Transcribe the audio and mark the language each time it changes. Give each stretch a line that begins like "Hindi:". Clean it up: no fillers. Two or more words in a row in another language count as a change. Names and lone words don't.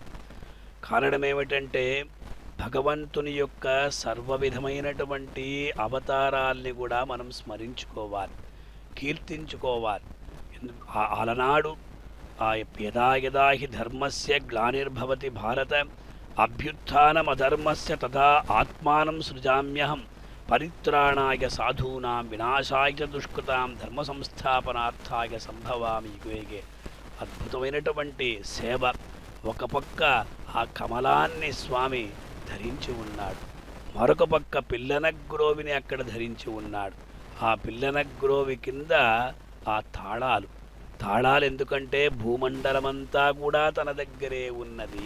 Telugu: కారణం ఏమిటంటే భగవంతుని యొక్క సర్వవిధమైనటువంటి అవతారాల్ని కూడా మనం స్మరించుకోవాలి, కీర్తించుకోవాలి.
Sanskrit: అలనాడు యదా యదా హి ధర్మస్య గ్లానిర్భవతి భారత అభ్యుత్థానమధర్మస్య తదా ఆత్మానం సృజామ్యహం పరిత్రాణాయ సాధూనాం వినాశాయ దుష్కృతాం ధర్మ సంస్థాపనార్థాయ సంభవామి యుగే.
Telugu: అద్భుతమైనటువంటి సేవ. ఒక పక్క ఆ కమలాన్ని స్వామి ధరించి ఉన్నాడు, మరొక పక్క పిల్లనగ్రోవిని అక్కడ ధరించి ఉన్నాడు. ఆ పిల్లనగ్రోవి కింద ఆ తాళాలు ఎందుకంటే భూమండలమంతా కూడా తన దగ్గరే ఉన్నది.